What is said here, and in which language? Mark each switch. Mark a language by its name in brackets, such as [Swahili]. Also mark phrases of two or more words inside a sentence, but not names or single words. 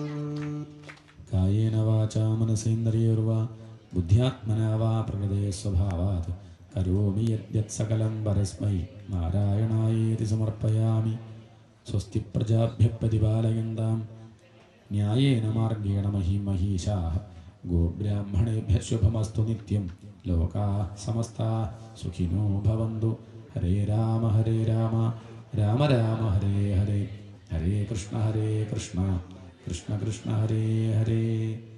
[Sanskrit] കായേന വാചാ മനസേന്ദ്രിയൈർവാ ബുദ്ധ്യാത്മനാ വാ പ്രകൃതേ സ്വഭാവാത് കരോമി യദ്യത് സകലം പരസ്മൈ നാരായണായേതി സമർപ്പയാമി. സ്വസ്തി പ്രജാഭ്യഃ പരിപാലയന്താം ന്യായേന മാർഗേണ മഹീം മഹീശാഃ. ഗോബ്രാഹ്മണേഭ്യഃ ശുഭമസ്തു നിത്യം. ലോകാഃ സമസ്താഃ സുഖിനോ ഭവന്തു. ഹരേ രാമ രാമ രാമ ഹരേ ഹരേ, ഹരേ കൃഷ്ണ കൃഷ്ണ കൃഷ്ണ ഹരേ ഹരേ.